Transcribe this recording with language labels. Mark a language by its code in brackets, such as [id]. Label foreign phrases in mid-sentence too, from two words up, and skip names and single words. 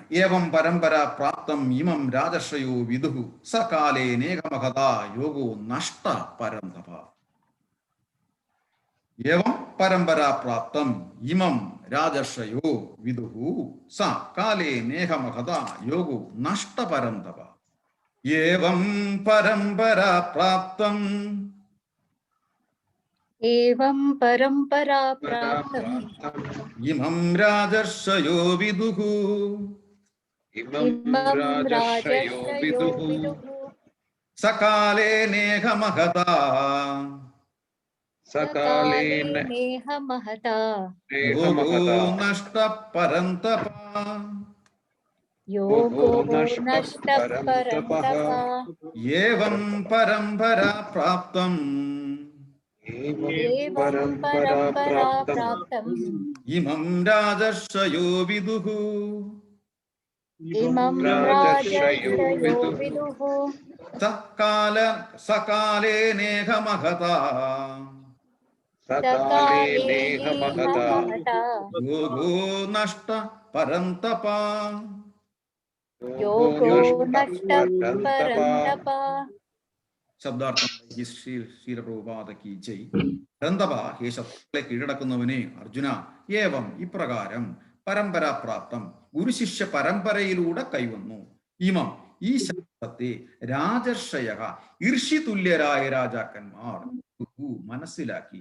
[sa] ഏവം പരമ്പര പ്രാപ്തം ഇമം രാജർഷയോ വിദുഹു സകാലേ നേകമഹതാ യോഗോ നഷ്ട പരന്തപ. ഏവം പരമ്പര പ്രാപ്തം ഇമം രാജർഷയോ വിദുഹു സ കാലേ നേഹമഹതാ യോഗോ നഷ്ട പരന്തപ. ഏവം പരമ്പര പ്രാപ്തം एवं परंपरा प्राप्तम् ഇമം രാജർഷയോ വിദുഹു इमं राजर्षयो विदुः സകാലേ നേഹമഹതാ सकाले नेह महता യോഗോ നഷ്ട പരന്തപ. योगो नष्ट परन्तप. ഏവം പരമ്പര പ്രാപ്തം एवं परंपरा प्राप्तम् ഇമം രാജർഷയോ വിദുഹു इमं राजर्षयो विदुः സകാലേ നേഹമഹതാ सकाले नेह महता യോഗോ നഷ്ട പരന്തപ. योगो नष्ट परन्तप. [ml] ശബ്ദാർത്ഥം [hi] श्रील प्रभुपाद की जय. [ml] പരന്തപ, ഹേ ശത്രുക്കളെ കീഴടക്കുന്നവനെ അർജുന, ഏവം ഇപ്രകാരം പരമ്പരാപ്രാപ്തം ഗുരുശിഷ്യ പരമ്പരയിലൂടെ കൈവന്നു. ഇമം ഈ ശാസ്ത്രത്തെ രാജർഷയ ഋഷി തുല്യരായ രാജാക്കന്മാർ മനസ്സിലാക്കി.